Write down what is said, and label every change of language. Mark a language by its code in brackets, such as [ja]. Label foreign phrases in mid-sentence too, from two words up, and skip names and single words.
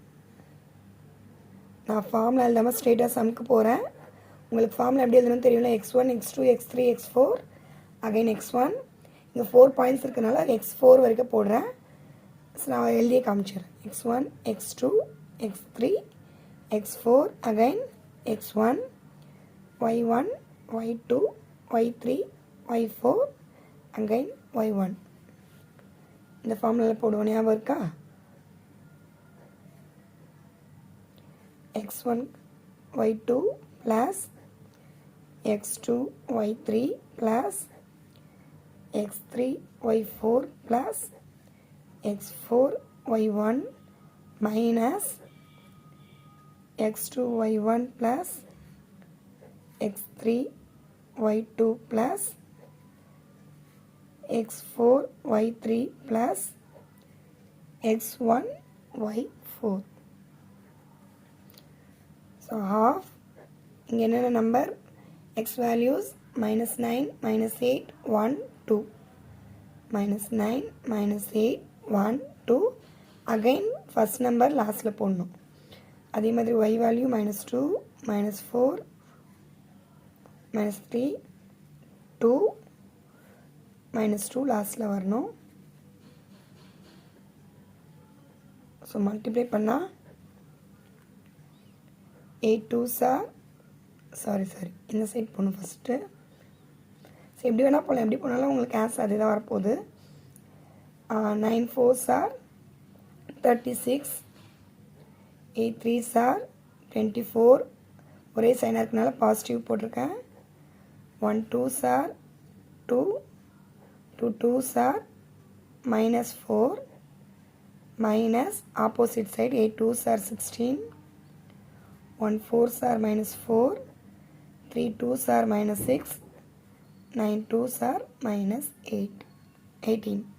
[ta] நான் ஃபார்மில் எழுதாமல் ஸ்ட்ரெயிட்டாக சம்க்கு போகிறேன். உங்களுக்கு ஃபார்மில் எப்படி எழுதணும்னு தெரியும்ல, x1 x2 x3 x4 அகைன் x1. இங்கே 4 பாயிண்ட்ஸ் இருக்கிறதுனால x4 வரைக்கும் போடுறேன். ஸோ நான் எழுதியே காமிச்சிடுறேன். x1 x2 x3 x4 அகைன் x1 y1 y2 y3 y4 அகைன் y1. இந்த ஃபார்முலாவில் போடுவோம், ஞாபகம் இருக்கா? [en] x1 y2 plus x2 y3 plus x3 y4 plus x4 y1 minus x2 y1 plus x3 y2 plus x4 y3 plus x1 y4. So half, [ta] இங்கே என்னென்ன நம்பர், [en] x values -9 -8 1 2 -9 -8 1 2 again first number [ta] லாஸ்ட்டில் போடணும். அதே மாதிரி [en] y value [ta] -2 -4 -3 2 -2 லாஸ்ட்டில் வரணும். [en] so multiply [ta] பண்ணால் 8 [en] 2s are [ta] சாரி இந்த சைட் போகணும் ஃபஸ்ட்டு. ஸோ எப்படி வேணால் போகலாம், எப்படி போனாலும் உங்களுக்கு ஆன்சர் அதே தான் வரப்போகுது. [en] 9 4s are 36 8 3s are 24. [ta] ஒரே சைனாக இருக்கனால பாசிட்டிவ் போட்டிருக்கேன். [en] 1 2s are 2 2 2s are -4 minus opposite side 8 2s are 16 1 4s are -4 3 2s are -6 9 2s are -8 18.